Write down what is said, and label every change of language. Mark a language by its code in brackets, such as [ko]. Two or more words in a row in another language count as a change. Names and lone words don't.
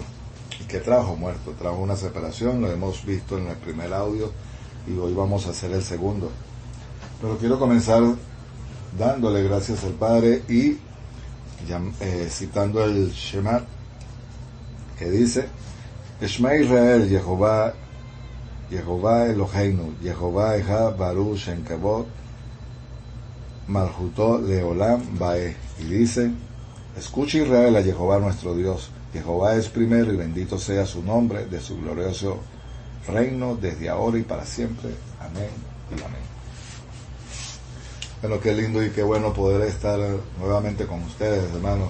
[es] ¿Y qué trajo? Muerto, trajo una separación. Lo hemos visto en el primer audio y hoy vamos a hacer el segundo. Pero quiero comenzar dándole gracias al Padre y citando el Shema, que dice: [he] שמע ישראל, יהוה אלהינו, יהוה אחד ברוך שם כבוד מלכותו לעולם ועד. [es] Y dice: escucha Israel a Jehová nuestro Dios. Jehová es primero y bendito sea su nombre de su glorioso reino desde ahora y para siempre. Amén y amén. Bueno, qué lindo y qué bueno poder estar nuevamente con ustedes, hermanos.